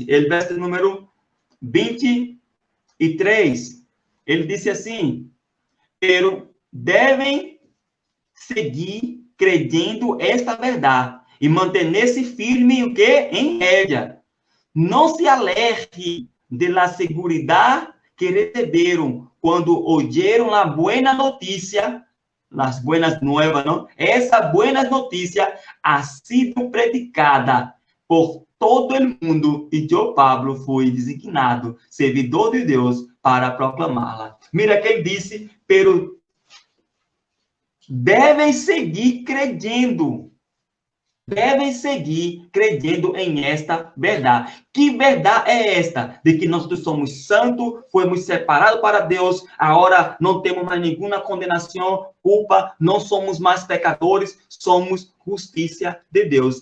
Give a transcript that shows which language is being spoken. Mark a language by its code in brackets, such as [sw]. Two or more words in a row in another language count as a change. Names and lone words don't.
[pt] Ele, verso número 23. Ele disse assim: pero devem seguir crendo esta verdade e manter-se firme o que? [es] Em ella. Não se aleje de la seguridade [pt] que receberam quando [es] oyeron la buena noticia, las buenas nuevas, ¿no? Esa buena noticia ha sido predicada por todo el mundo y yo, Pablo, fui designado servidor [pt] de Deus para proclamá-la. Mira que ele disse, pero devem seguir crendo. Devem seguir crendo em esta verdade. Que verdade é esta? De que nós somos santos, fomos separados para Deus, agora não temos mais nenhuma condenação, culpa, não somos mais pecadores, somos justiça de Deus.